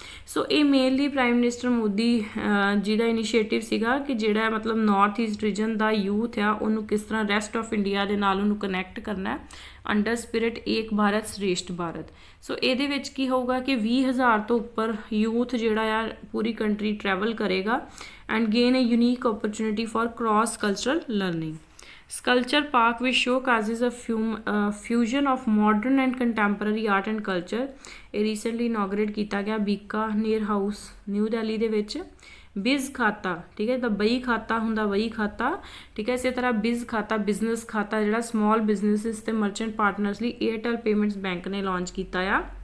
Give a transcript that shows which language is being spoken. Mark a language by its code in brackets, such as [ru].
[pa] ਸੋ ਇਹ mainly prime minister Modi ji ਦਾ initiative ਸੀਗਾ ਕਿ ਜਿਹੜਾ ਮਤਲਬ ਨਾਰਥ ਈਸਟ ਰੀਜਨ ਦਾ ਯੂਥ ਆ ਉਹਨੂੰ ਕਿਸ ਤਰ੍ਹਾਂ ਰੈਸਟ ਆਫ ਇੰਡੀਆ ਦੇ ਨਾਲ ਉਹਨੂੰ ਕਨੈਕਟ ਕਰਨਾ ਅੰਡਰ ਸਪਿਰਿਟ ਏਕ ਭਾਰਤ ਸ਼੍ਰੇਸ਼ਠ ਭਾਰਤ। ਸੋ ਇਹਦੇ ਵਿੱਚ ਕੀ ਹੋਊਗਾ ਕਿ 20,000 ਤੋਂ ਉੱਪਰ ਯੂਥ ਜਿਹੜਾ ਆ ਪੂਰੀ ਕੰਟਰੀ ਟਰੈਵਲ ਕਰੇਗਾ [en] And gain a unique opportunity for cross cultural learning. Sculpture Park which showcases a fusion of modern and contemporary art and culture। [pa] ਇਹ ਰੀਸੈਂਟਲੀ ਇਨੋਗਰੇਟ ਕੀਤਾ ਗਿਆ ਬੀਕਾਨੇਰ ਹਾਊਸ ਨਿਊ ਦਿੱਲੀ ਦੇ ਵਿੱਚ। ਬਿਜ਼ ਖਾਤਾ, ਠੀਕ ਹੈ, ਤਾਂ ਬਈ ਖਾਤਾ ਹੁੰਦਾ ਬਈ ਖਾਤਾ, ਠੀਕ ਹੈ। ਇਸੇ ਤਰ੍ਹਾਂ ਬਿਜ਼ ਖਾਤਾ ਬਿਜ਼ਨਸ ਖਾਤਾ ਜਿਹੜਾ ਸਮਾਲ ਬਿਜ਼ਨਸਿਸ ਤੇ ਮਰਚੈਂਟ ਪਾਰਟਨਰਸ ਲਈ ਏਅਰਟੈਲ ਪੇਮੈਂਟਸ ਬੈਂਕ ਨੇ ਲਾਂਚ ਕੀਤਾ ਆ।